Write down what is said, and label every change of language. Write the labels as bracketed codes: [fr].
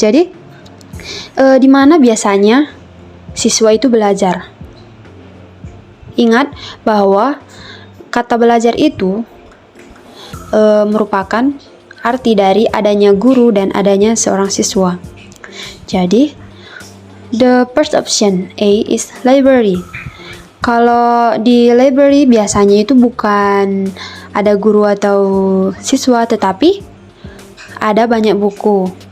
[id] Jadi di mana biasanya siswa itu belajar? Ingat bahwa kata belajar itu merupakan arti dari adanya guru dan adanya seorang siswa. [en] Jadi, the first option A is library. [id] Kalau di library biasanya itu bukan ada guru atau siswa, tetapi ada banyak buku.